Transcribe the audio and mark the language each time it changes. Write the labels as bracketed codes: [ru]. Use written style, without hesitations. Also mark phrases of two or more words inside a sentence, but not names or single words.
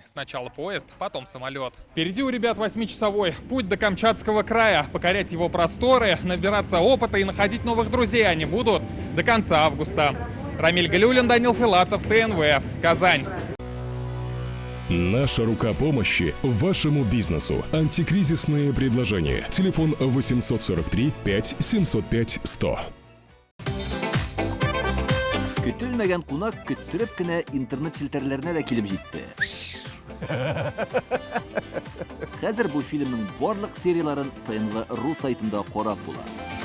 [ru] Сначала поезд, потом самолет. Впереди у ребят 8-часовой путь до Камчатского края. Покорять его просторы, набираться опыта и находить новых друзей они будут до конца августа. Рамиль Галиуллин, Данил Филатов, ТНВ, Казань. Наша рука помощи вашему бизнесу. Антикризисные предложения. Телефон 843 5 705 100. [tt] Көтелмәгән кунак көттөреп кенә интернет челтәрләренә дә килеп җитте. Хәзер бу фильмның барлык серияларын ТНВ.ру сайтында карап була.